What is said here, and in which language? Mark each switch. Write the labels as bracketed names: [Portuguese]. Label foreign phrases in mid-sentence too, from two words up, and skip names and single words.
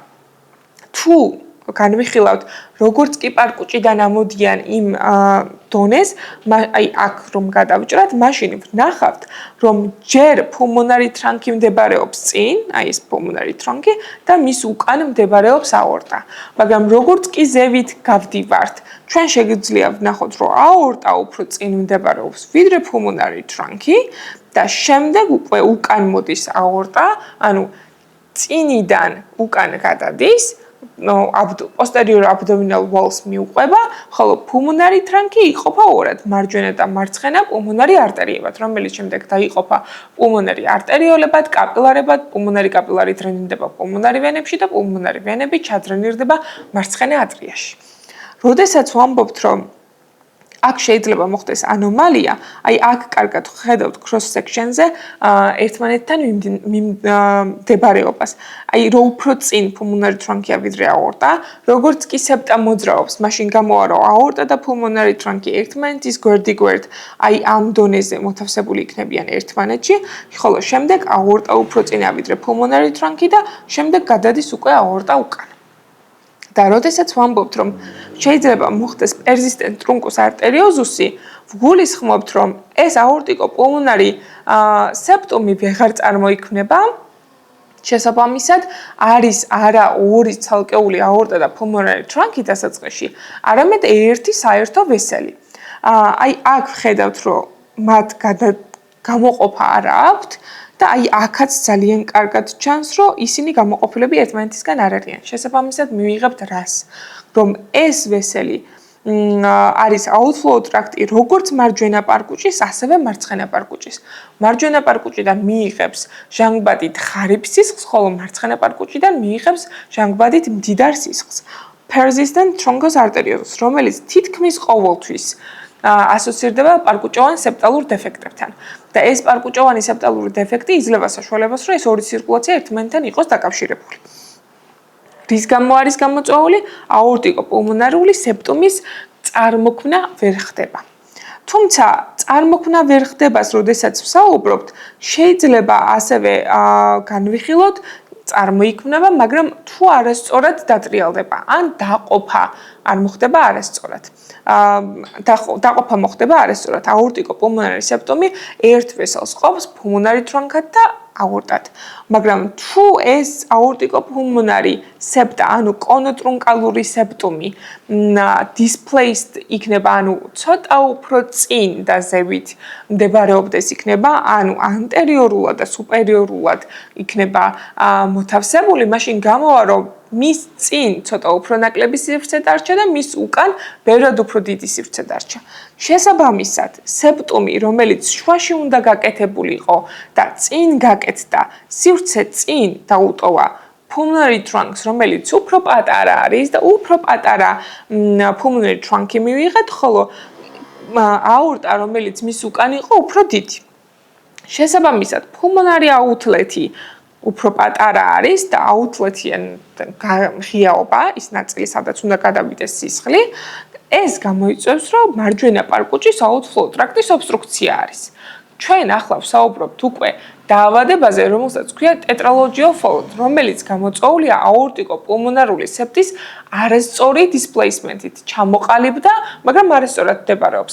[Georgian] თუ განვიხილავთ, როგორც კი პარკუჭიდან ამოდიან იმ დონეს, აი აქ რომ გადავჭრათ, მაშინ ვნახავთ, რომ ჯერ [English] pulmonary trunchi [Georgian] მდებარეობს წინ, აი ეს [English] pulmonary trunchi [Georgian] და მის უკან მდებარეობს aorta. მაგრამ როგორც კი ზევით გავდივართ, ჩვენ შეგვიძლია ვნახოთ, რომ aorta უფრო წინ მდებარეობს, ვიდრე [English] pulmonary trunchi [Georgian] და შემდეგ უკვე უკან მოდის aorta, ანუ წინიდან უკან გადადის, [English] posterior abdominal walls [Georgian] მიუყვება, ხოლო [English] pulmonary trunchi [Georgian] იყოფა ორად, მარჯვენა და მარცხენა [English] pulmonary arteriებად, [Georgian] რომელიც შემდეგ დაიყოფა [English] pulmonary arterioლებად, [Georgian] კაპილარებად, [English] pulmonary capillary [Georgian] დრენირდება pulmonary ვენებში და pulmonary ვენები ჩადრენირდება მარცხენა ატრიაში. როდესაც ვამბობთ, რომ აქ შეიძლება მოხდეს ანომალია, აი აქ კარგად ხედავთ [English] cross section-ზე [Georgian] ერთმანეთთან მიმდებარეობას. აი რო უფრო წინ [English] pulmonary trunchi-ა [Georgian] ვიდრე aorta, როგორც კი septa მოძრაობს, მაშინ გამოვა რომ aorta და [English] pulmonary trunchi [Georgian] ერთმანეთის გვერდ-გვერდ, აი ამ დონეზე მოთავსებული იქნებიან ერთმანეთში, ხოლო შემდეგ aorta უფრო წინა ვიდრე [English] pulmonary trunchi [Georgian] და შემდეგ გადადის უკვე aorta უკან. და როდესაც ვამბობთ, რომ შეიძლება მოხდეს [English] persistent truncus arteriosus-ი, [Georgian] ვგულისხმობთ, რომ ეს [English] aortico-pulmonary septum-ი [Georgian] ვეღარ წარმოიქმნება. შესაბამისად, არის არა ორი ცალკეული aorta და [English] pulmonary trunchi [Georgian] დასაწყისში, არამედ ერთი საერთო ვესელი. აი აქ ხედავთ, რომ მათ გამოყოფა არ აქვთ და აი აქაც ძალიან კარგად ჩანს, რომ ისინი გამოყოფილები ერთმანეთისგან არ არიან. შესაბამისად, მივიღებთ რას, რომ ეს ვესელი არის outflow ტრაქტი როგორც მარჯვენა პარკუჭის, ასევე მარცხენა პარკუჭის. მარჯვენა პარკუჭიდან მიიღებს ჟანგბადით ღარიბ სისხლს, ხოლო მარცხენა პარკუჭიდან მიიღებს ჟანგბადით მდიდარ სისხლს. [English] Persistent truncus arteriosus, [Georgian] რომელიც თითქმის ყოველთვის ასოცირდება პარკუჭოვან სეპტალურ დეფექტებთან. და ეს პარკუჭოვანი სეპტალური დეფექტი იძლევა საშუალებას, რომ ეს ორი ცირკულაცია ერთმანეთთან იყოს დაკავშირებული. რის გამო არის გამოწვეული? [English] aortico-pulmonary septum-ის [Georgian] წარმოქმნა ვერ ხდება. თუმცა წარმოქმნა ვერ ხდებას, როდესაც ვსაუბრობთ, შეიძლება ასევე განვიხილოთ წარმოიქმნება, მაგრამ თუ არასწორად დატრიალდება, ან დაყოფა არ მოხდება არასწორად. დაყოფა მოხდება არასწორად. [English] aortico-pulmonary septum-ი [Georgian] ერთ ვესელს ყოფს [English] pulmonary trunch-ად [Georgian] და აორტად. მაგრამ თუ ეს აორტიკოპულმონარი სეპტა, ანუ კონტრუნკალური სეპტუმი, displaced იქნება, ანუ ცოტა უფრო წინ და ზევით მდებარეობდეს იქნება, ანუ ანტერიორულად და სუპერიორულად იქნება მოთავსებული, მაშინ გამოვა, რომ მის წინ ცოტა უფრო ნაკლები სივრცე დარჩა და მის უკან ბევრად უფრო დიდი სივრცე დარჩა. შესაბამისად, სეპტუმი, რომელიც შუაში უნდა გაკეთებულიყო და წინ გაკეთდა, სივრცე წინ დაუტოვა [English] pulmonary trunks, [Georgian] რომელიც უფრო პატარა არის და უფრო პატარა [English] pulmonary trunk-ი [Georgian] მივიღეთ, ხოლო აორტა, რომელიც მის უკან იყო, უფრო დიდი. შესაბამისად, [English] pulmonary outlet-ი [Georgian] უფრო პატარა არის და outlet-იან ღიაობა, ის ნაწილი, სადაც უნდა გადავიდეს სისხლი, ეს გამოიწვევს, რომ მარჯვენა პარკუჭის outflow ტრაქტის ობსტრუქცია არის. ჩვენ ახლა ვსაუბრობთ უკვე დაავადებაზე, რომელსაც ქვია [English] tetralogy of Fallot, [Georgian] რომელიც გამოწვეულია აორტიკოპულმონარული სეპტის არასწორი displacement-ით, ჩამოყალიბდა, მაგრამ არასწორად მდებარეობს.